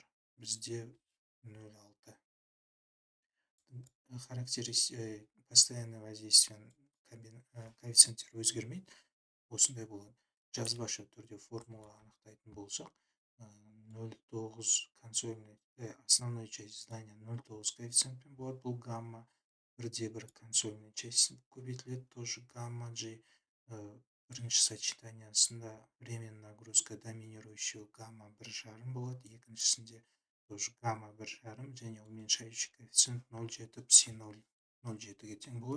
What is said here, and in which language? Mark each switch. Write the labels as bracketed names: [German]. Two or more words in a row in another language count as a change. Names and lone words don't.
[Kazakh] Бізде 0,6. [Russian] Постоянное воздействие [Kazakh] коэффициенттері өзгермейді. Осындай болады. Жазбаша түрде формула анықтайтын болсақ, 0,9 консольный, [Russian] основной часть здания 0,9 [Kazakh] коэффициентпен болады. Бұл гамма 1/1 [Russian] консольный часть [Kazakh] көбейтіледі, [Russian] тоже гамма G. [Kazakh] Бірінші сочетаниясында [Russian] временный нагрузка доминирующего гамма 1,5 [Kazakh] болады, екіншісінде [Russian] тоже гамма 1,5 және уменьшающий коэффициент 0,7 пси [Kazakh] 0,7-ге тең болады.